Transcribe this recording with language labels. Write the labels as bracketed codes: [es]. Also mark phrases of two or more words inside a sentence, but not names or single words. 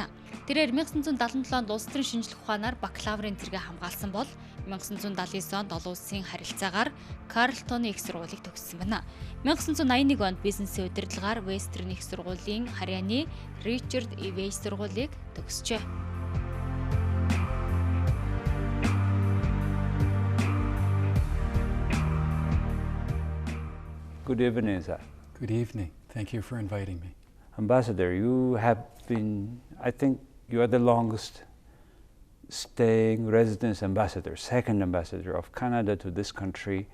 [mn] Тэрээр 1977 онд улс төрийн шинжлэх ухаанаар бакалаврын зэрэгээ хамгаалсан бол 1979 онд олон улсын харилцаагаар Карлтоны их сургуулийг төгссөн байна. 1981 онд бизнесийн удирдлагаар Вестерн их сургуулийн харьяаны Ричард Ивэй сургуулийг төгсжээ. [en] Good evening, sir. Good evening. Thank you for inviting me. Ambassador, you have been, I think you are the longest staying residence ambassador, second ambassador of Canada to this country.